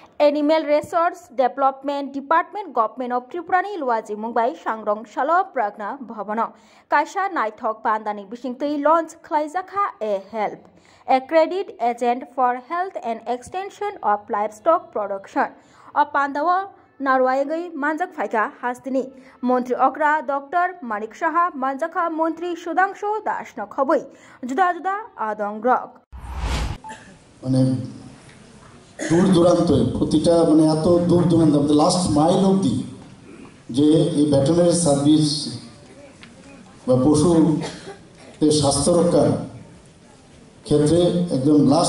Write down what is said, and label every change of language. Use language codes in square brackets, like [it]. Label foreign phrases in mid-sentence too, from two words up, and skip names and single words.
[trp] Animal Resource Development Department Government of Tripura ni luaji Mumbai Sangrong Shalo Pragna Bhavano Kaisa Naithok Bandani Bishingtui launch Klaizakha [en] a help a credit agent for health and extension of livestock production [trp] of Pandawa Narwayagai Manjak Faika Hastini Montri Okra Dr. Manik Shaha Manjaka Montri Shudangsho Dashna Khobui Juda Juda Adong Grok [bn] দূর দূরান্ত প্রতিটা এত দূর দূরান্ত [en] last mile [bn] অবধি যে এই [en] veterinary service [bn] বা পশুদের স্বাস্থ্য রক্ষার ক্ষেত্রে একদম লাস্ট